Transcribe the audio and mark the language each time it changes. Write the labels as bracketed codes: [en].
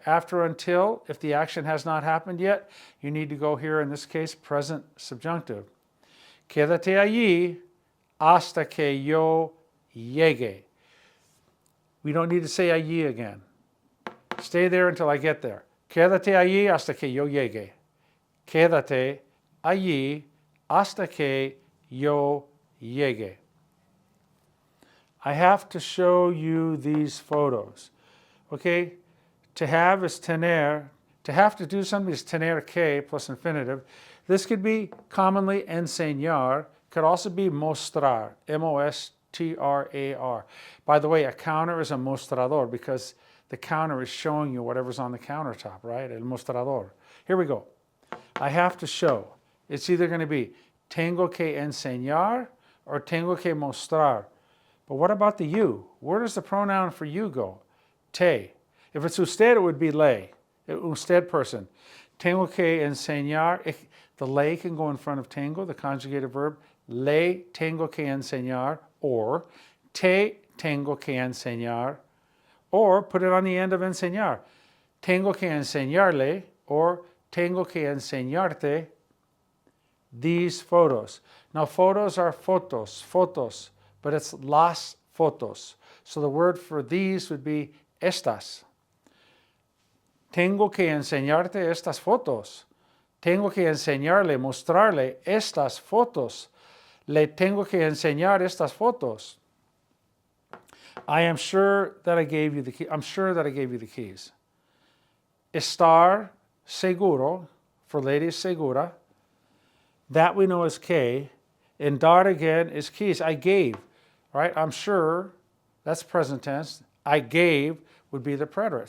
[en] After until, if the action has not happened yet, you need to go here, in this case, present subjunctive. [es] Quédate allí hasta que yo llegue. [en] We don't need to say allí again. Stay there until I get there. [es] Quédate allí hasta que yo llegue. Quédate allí hasta que yo llegue. [en] I have to show you these photos. Okay? To have is tener. To have to do something is tener que plus infinitive. This could be commonly enseñar. Could also be mostrar. M-O-S-T-R-A-R. By the way, a counter is a mostrador because the counter is showing you whatever's on the countertop, right? [es] El mostrador. [en] Here we go. I have to show. It's either going to be [es] tengo que enseñar [en] or [es] tengo que mostrar. [en] But what about the you? Where does the pronoun for you go? Te. If it's usted, it would be le. Usted person. [es] Tengo que enseñar. [en] The le can go in front of tengo, the conjugated verb. [es] Le tengo que enseñar, or te tengo que enseñar, [en] or put it on the end of [es] enseñar. Tengo que enseñarle, or tengo que enseñarte [en] these photos. Now, photos are fotos, but it's las fotos. So the word for these would be estas. [es] Tengo que enseñarte estas fotos. Tengo que enseñarle, mostrarle estas fotos. Le tengo que enseñar estas fotos. [en] I am sure that I gave you the key. I'm sure that I gave you the keys. [es] Estar seguro, [en] for ladies [es] segura. [en] That we know is que. And dar again is keys. I gave, right? I'm sure, that's present tense. I gave would be the preterite.